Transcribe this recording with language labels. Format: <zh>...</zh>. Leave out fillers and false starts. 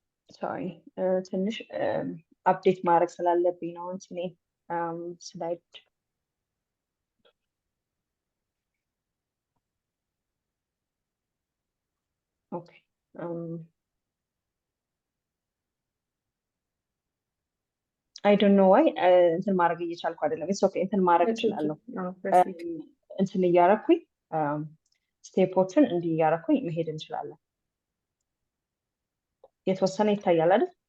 <am>ሶሪ ትንሽ አፕዴት ማድረግ ስላለብኝ ነው እንትኔ ስላይድ</am> <en>Okay. I don't know why</en> <am>እንትን ማድረግ እየቻልኩ አይደለም።</am> <en>It's okay.</en> <am>እንትን ማድረግ እችላለሁ። እንትን እያደረኩኝ ስቴፖችን እንዲህ እያደረኩኝ መሄድ እንችላለን። የተወሰነ ይታያል አይደል?</am>